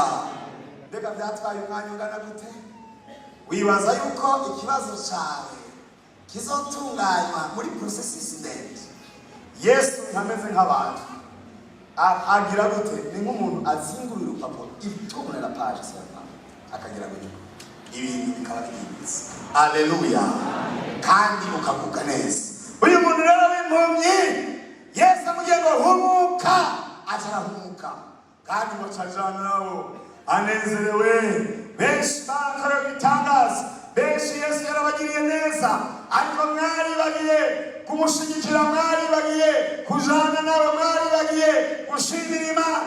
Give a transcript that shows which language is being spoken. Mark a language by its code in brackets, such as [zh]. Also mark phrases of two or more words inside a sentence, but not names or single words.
[rn] Mbega byatwaye umwanya ungana gute? Wibaza yuko ikibazo cyawe kizotunganywa muri processes ndende. Yesu ntameze nk'abantu agira gute? Ni nk'umuntu azingurira urupapuro itumura [fr] la page [rn] sema akagira gute ibintu bikaba bihindutse. Haleluya. Kandi ukavuga neza. Uyu muntu rero w'impumyi Yesu amubwiye ngo humuka, atarahumuka kandi bacajana nabo anezerewe. Benshi bakora ibitangaza, benshi Yesu yarabagiriye neza, ariko mwari bagiye kumushigikira, mwari bagiye kujana nawe, mwari bagiye gushimira Imana.